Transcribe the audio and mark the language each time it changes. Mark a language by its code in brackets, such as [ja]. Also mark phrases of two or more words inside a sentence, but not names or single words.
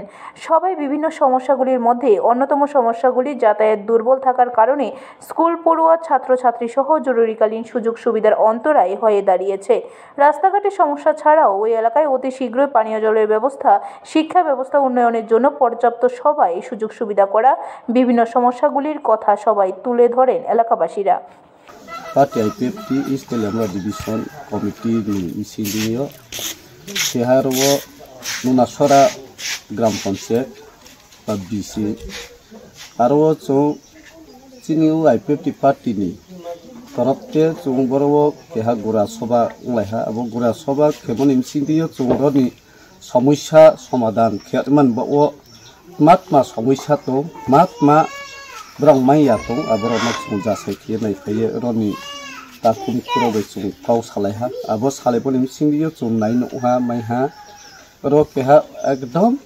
[bn] সবাই বিভিন্ন সমস্যাগুলির মধ্যে অন্যতম সমস্যাগুলি যাতায়াত দুর্বল থাকার কারণে স্কুল পড়ুয়া ছাত্রছাত্রী সহ জরুরিকালীন সুযোগ সুবিধার অন্তরায় হয়ে দাঁড়িয়েছে। রাস্তাঘাটের সমস্যা ছাড়াও ওই এলাকায় অতি শীঘ্রই পানীয় জলের ব্যবস্থা, শিক্ষা ব্যবস্থা উন্নয়নের জন্য পর্যাপ্ত সবাই সুযোগ সুবিধা করা, বিভিন্ন সমস্যাগুলির কথা সবাই তুলে ধরেন এলাকাবাসীরা। [trp] Parti IPFT East Teliamura Division Committee ni isindiyo seharwo Nunasora Gram Panchayat ba BC arwo chung chiniu IPFT Party ni torapte chung borwo keha gura soba unglaiha abo gura soba khemoni isindiyo chung roni [bn] সমস্যা সমাধান [trp] খেয়ারমান বা ও মাতমা সমস্যা তো মাতমা ব্রং মাইয়া তো আবার অনেক যাচাই খেয়ে নাই খাইয়ে রনি তাকুম খুরাবে চুং কাউ সালাইহা আবার সালাইবনি সিংদিও চুং নাই নহা মাইহা র কেহা একদম।